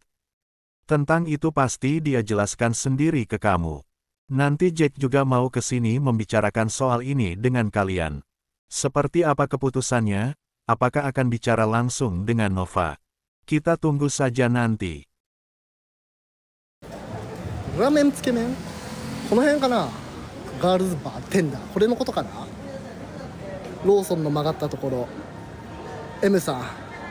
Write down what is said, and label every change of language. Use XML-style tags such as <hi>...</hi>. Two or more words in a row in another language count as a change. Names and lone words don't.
<id>Tentang itu pasti dia jelaskan sendiri ke kamu. Nanti Jack juga mau ke sini membicarakan soal ini dengan kalian. Seperti apa keputusannya, apakah akan bicara langsung dengan Nova? Kita tunggu saja nanti.</id> <ja>ラーメンつけ麺この辺かな。ガールズバーテンダーこれのことかな。ローソンの曲がったところ。 M さん</ja>